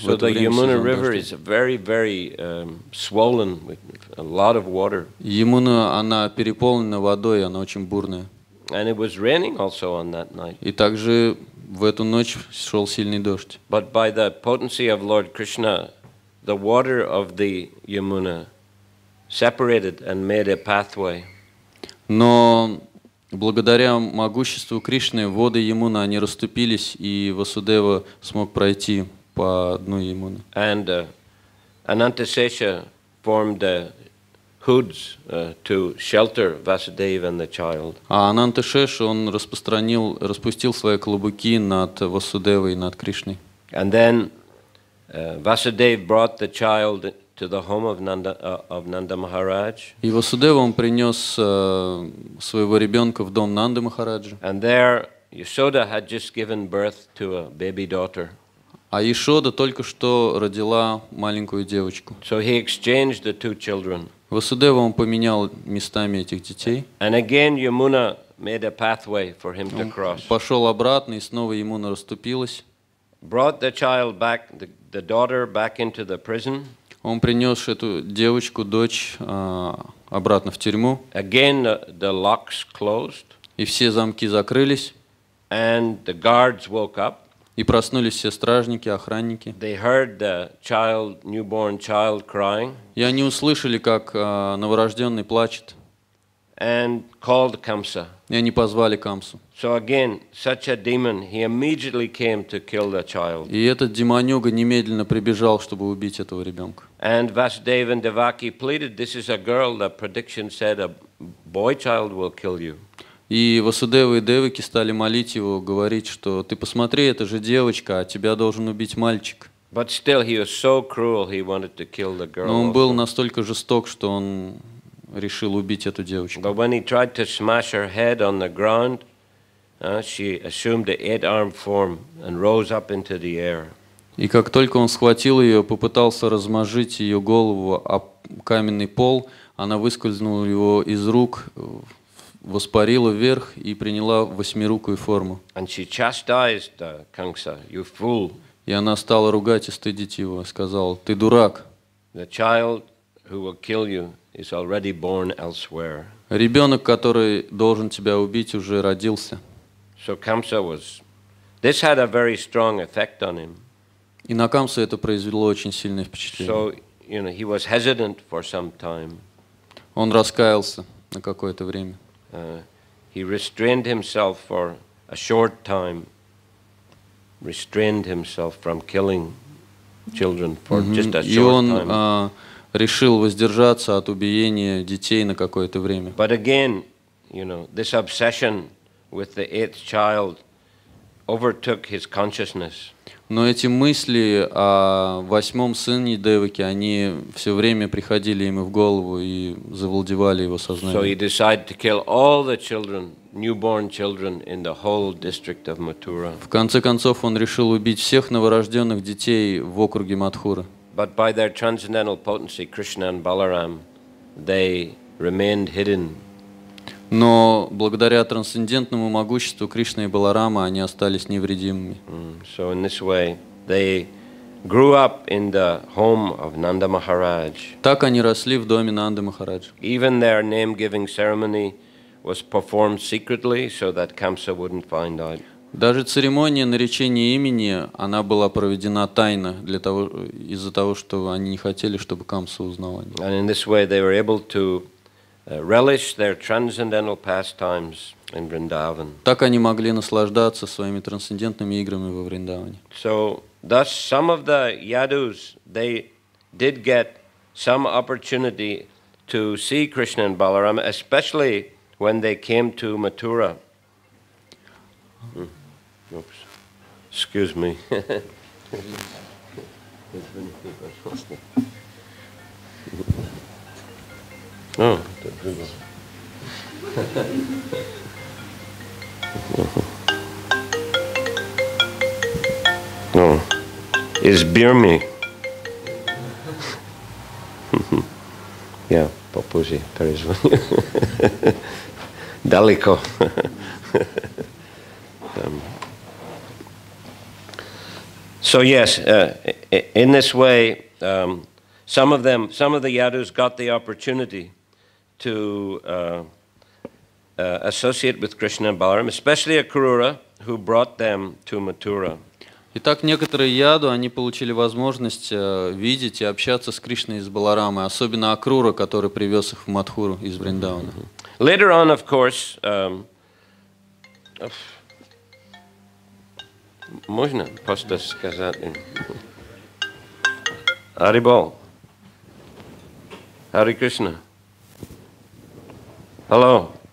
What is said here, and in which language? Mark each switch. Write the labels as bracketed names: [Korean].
[English] So the Yamuna River is very, very swollen with a lot of water. [Russian] Ямуна, она переполнена водой, она очень бурная. [English] And it was raining also on that night. [Russian] И также в эту ночь шел сильный дождь. [English] But by the potency of Lord Krishna, the water of the Yamuna separated and made a pathway. [Russian] Но благодаря могуществу Кришны воды Ямуны, они расступились, и Васудева смог пройти по дну Ямуны. [English] And Anantasesha formed hoods to shelter Vasudeva and the child. [Russian] А Ананташеш, он распустил свои клобуки над Васудевой и над Кришной. [English] And then Vasudeva brought the child to the home of Nanda Maharaj. [Russian] И Васудева, он принес своего ребенка в дом Нанды Махараджа. [English] And there Yashoda had just given birth to a baby daughter. [Russian] А Ешода только что родила маленькую девочку. [English] So he exchanged the two children. [Russian] Васудева, он поменял местами этих детей. [English] And again Yamuna made a pathway for him to cross. [Russian] Пошел обратно, и снова Ямуна расступилась. [English] Brought the child back, the daughter back into the prison. [Russian] Он принес эту девочку, дочь, обратно в тюрьму. [English] Again the locks closed. [Russian] И все замки закрылись. [English] And the guards woke up. [Russian] И проснулись все стражники, охранники. [English] They heard the newborn child crying. [Russian] И они услышали, как новорожденный плачет. [English] And called Kamsa. [Russian] И они позвали Камсу. [English] So again, such a demon, he immediately came to kill the child. [Russian] И этот демонюга немедленно прибежал, чтобы убить этого ребенка. [English] And Vasudeva and Devaki pleaded, this is a girl, the prediction said a boy child will kill you. [Russian] И Васудева и Деваки стали молить его, говорить, что ты посмотри, это же девочка, а тебя должен убить мальчик. [English] But still he was so cruel, he wanted to kill the girl. [Russian] Но он был настолько жесток, что он решил убить эту девочку. [English] But when he tried to smash her head on the ground, she assumed the 8-armed form and rose up into the air. [Russian] И как только он схватил ее, попытался размажить ее голову об каменный пол, она выскользнула его из рук, воспарила вверх и приняла восьмирукую форму. [English] And she chastised Kamsa, you fool. [Russian] И она стала ругать и стыдить его, сказала: ты дурак. [English] The child who will kill you is already born elsewhere. [Russian] Ребенок, который должен тебя убить, уже родился. [English] So Kamsa this had a very strong effect on him. [Russian] И на Камсу это произвело очень сильное впечатление. [English] So, he was hesitant for some time. [Russian] Он раскаялся на какое-то время. [English] He restrained himself for a short time. Restrained himself from killing children for just a short time. [Russian] И он решил воздержаться от убиения детей на какое-то время. [English] But again, this obsession with the 8th child overtook his consciousness. [Russian] Но эти мысли о 8-м сыне Деваки, они все время приходили ему в голову и завладевали его сознанием. [English] So he decided to kill all the children, newborn children in the whole district of Mathura. [Russian] В конце концов, он решил убить всех новорожденных детей в округе Мадхура. [English] But by their transcendental potency, Krishna and Balaram, they remained hidden. [Russian] Но благодаря трансцендентному могуществу Кришны и Баларама они остались невредимыми. [English] So in this way, they grew up in the home of Nanda Maharaj. [Russian] Так они росли в доме Нанды Махараджа. [English] Even their name-giving ceremony was performed secretly, so that Kamsa wouldn't find out. [Russian] Даже церемония наречения имени, она была проведена тайно, из-за того, что они не хотели, чтобы Камса узнал о них. [English] And in this way they were able to relish their transcendental pastimes in Vrindavan. [Russian] Так они могли наслаждаться своими трансцендентными играми во Вриндаване. [English] So, thus some of the Yadus, they did get some opportunity to see Krishna and Balaram, especially when they came to Mathura. Oops. Excuse me. Oh, no, is beer me? [Russian] Yeah, papuji, perizvani. Daleko. [English] So yes, in this way, some of the Yadus got the opportunity to associate with Krishna and Balaram, especially Akrura, who brought them to Mathura. [Russian] Итак, некоторые яду, они получили возможность видеть и общаться с Кришной и с Баларамой, особенно Акрура, который привез их в Мадхуру из Вриндавана. [English] Later on, of course, [Russian] можно просто сказать. [English] Haribol. Hare Krishna. Hello.